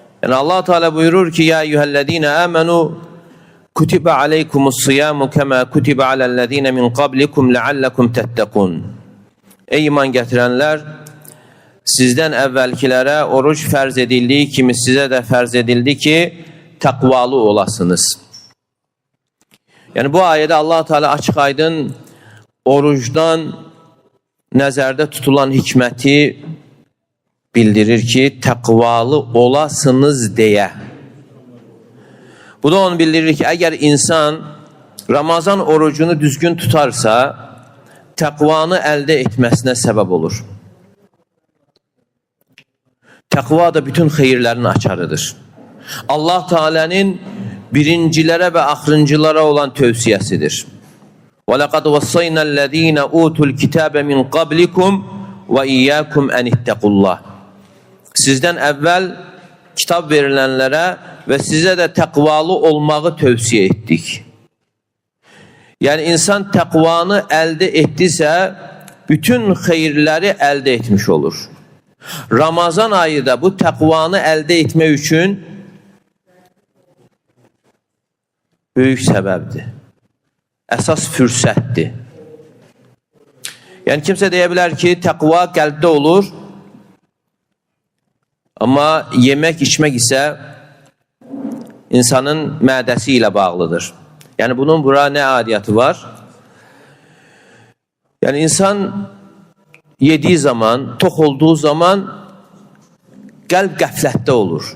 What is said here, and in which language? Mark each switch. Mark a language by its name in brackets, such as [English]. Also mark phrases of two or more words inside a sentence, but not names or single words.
[Turkish] Yani Allah Teala buyurur ki [Arabic] يَا أَيُّهَا الَّذِينَ آمَنُوا كُتِبَ عَلَيْكُمُ الصِّيَامُ كَمَا كُتِبَ عَلَى الَّذِينَ مِنْ قَبْلِكُمْ لَعَلَّكُمْ تَتَّقُونَ. [Turkish] Ey iman getirenler, sizden evvelkilere oruç ferz edildiği kimi size de ferz edildi ki takvalı olasınız. Yani bu ayette [Azerbaijani] Allah Teala açık aydın oruçdan nəzərdə tutulan hikməti bildirir ki, təqvalı olasınız deyə. Bu da onu bildirir ki, əgər insan Ramazan orucunu düzgün tutarsa, təqvanı əldə etməsinə səbəb olur. Təqva da bütün xeyirlərin açarıdır. Allah Teala'nın birincilərə və axırıncılara olan tövsiyəsidir. [Arabic] وَلَقَدْ وَصَّيْنَا الَّذ۪ينَ اُوتُوا الْكِتَابَ مِنْ قَبْلِكُمْ وَاِيَّاكُمْ اَنْ اِتَّقُوا اللّٰهِ. [Turkish] Sizden evvel kitap verilenlere ve size de takvalı olmağı tövsiye ettik. Yani insan takvanı elde ettiyse bütün hayırları elde etmiş olur. Ramazan ayı da bu takvanı elde etme için büyük səbəbdir. [Azerbaijani] Əsas fürsətdir. Yəni kimsə deyə bilər ki, təqva qəlbdə olur, amma yemək, içmək isə insanın mədəsi ilə bağlıdır. Yəni bunun bura nə adiyyatı var? Yəni insan yediği zaman, tox olduğu zaman qəlb qəflətdə olur.